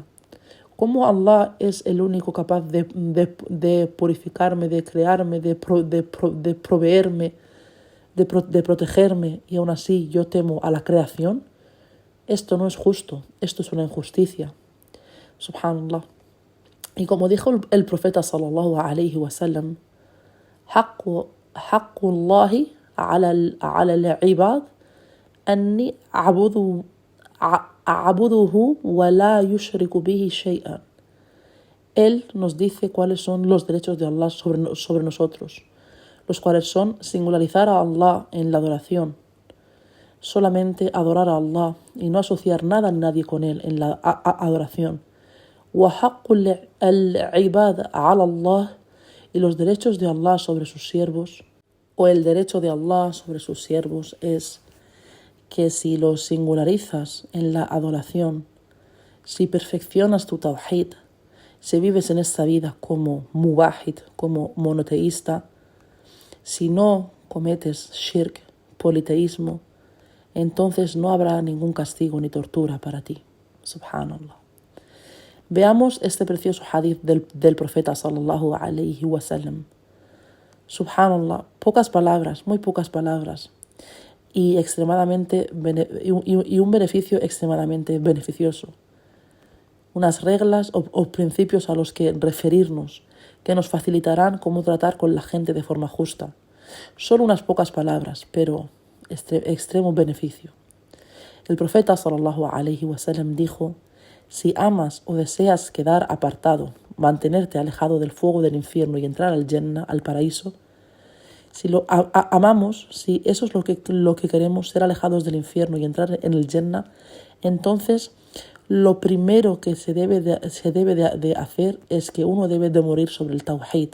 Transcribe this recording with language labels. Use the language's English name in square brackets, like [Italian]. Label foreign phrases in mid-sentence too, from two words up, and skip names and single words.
[Spanish] ¿Cómo Allah es el único capaz de purificarme, de crearme, de proveerme, de protegerme, y aún así yo temo a la creación? Esto no es justo, esto es una injusticia. Subhanallah. Y como dijo el profeta [Arabic] صلى الله عليه وسلم, حق الله على العباد أني أعبده ولا يشرك به شيئا. [Spanish] Él nos dice cuáles son los derechos de Allah sobre nosotros, los cuales son singularizar a Allah en la adoración, solamente adorar a Allah y no asociar nada a nadie con él en la adoración. [Arabic] وحق العباد على الله, [Spanish] y los derechos de Allah sobre sus siervos, o el derecho de Allah sobre sus siervos, es que si los singularizas en la adoración, si perfeccionas tu tawhid, si vives en esta vida como muwahid, como monoteísta, si no cometes shirk, politeísmo, entonces no habrá ningún castigo ni tortura para ti. Subhanallah. Veamos este precioso hadith del profeta [Arabic] صلى الله عليه وسلم. [Spanish] Subhanallah, pocas palabras, muy pocas palabras. Y un beneficio extremadamente beneficioso. Unas reglas o principios a los que referirnos, que nos facilitarán cómo tratar con la gente de forma justa. Solo unas pocas palabras, pero extremo beneficio. El profeta [Arabic] صلى الله عليه وسلم [Spanish] dijo: si amas o deseas quedar apartado, mantenerte alejado del fuego del infierno y entrar al Jannah, al paraíso, si lo amamos, si eso es lo que queremos, ser alejados del infierno y entrar en el Jannah, entonces lo primero que se debe de hacer es que uno debe de morir sobre el Tawhid.